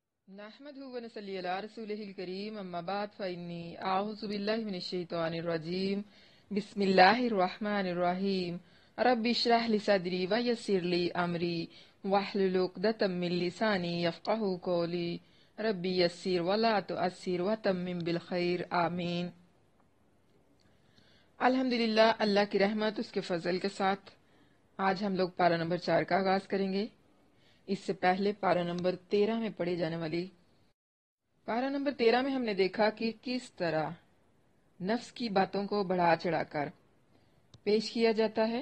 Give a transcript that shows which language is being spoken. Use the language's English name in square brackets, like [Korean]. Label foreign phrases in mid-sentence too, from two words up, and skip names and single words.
[Arabic] نحمده ونصلي على رسوله الكريم أما بعد فإني أعوذ بالله من الشيطان الرجيم بسم الله الرحمن الرحيم رب اشرح لي صدري ويسر لي أمري واحلل عقدة من لساني يفقهوا قولي رب يسر ولا تعسر وتمم بالخير آمين. [Urdu] الحمدللہ، اللہ کی رحمت اس کے فضل کے ساتھ آج ہم لوگ پارہ نمبر 4 کا آغاز کریں گے. اس سے پہلے پارہ نمبر 13 میں پڑھی جانے والی پارہ نمبر 13 میں ہم نے دیکھا کہ کس طرح نفس کی باتوں کو بڑھا چڑھا کر پیش کیا جاتا ہے.